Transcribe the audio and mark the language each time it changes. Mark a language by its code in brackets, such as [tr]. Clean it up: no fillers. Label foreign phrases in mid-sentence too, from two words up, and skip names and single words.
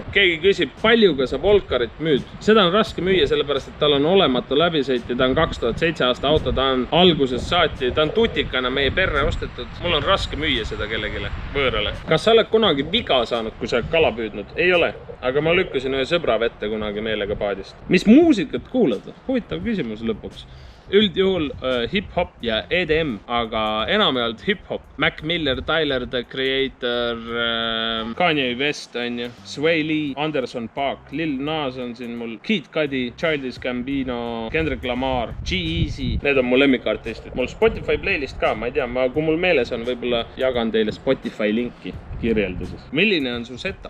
[et] Keegi küsib, paljuga sa Volkarit müüd? Seda on raske müüa, sellepärast, et tal on olematu läbisõit ja ta on 2007 aasta auto, ta on algusest saati, ta on tutikana meie perre ostetud. Mul on raske müüa seda kellegile, võõrale. Kas sa oled kunagi viga saanud, kui sa oled kala püüdnud? Ei ole, aga ma lükkasin ühe sõbra vette kunagi meelega paadist. Mis muusikat kuulad? Huvitav küsimus lõpuks. Üldjuhul hip-hop ja EDM, aga enam ei olnud hip-hop. Mac Miller, Tyler, The Creator, Kanye West on ju, Sway Lee, Anderson .Paak, Lil Nas on siin mul, Kid Cudi, Childish Gambino, Kendrick Lamar, G-Eazy. Need on mu lemmikartistid. Mul Spotify playlist ka, ma ei tea, kui mul meeles on, võib-olla jagan teile Spotify linki kirjelduses. Milline on su setup?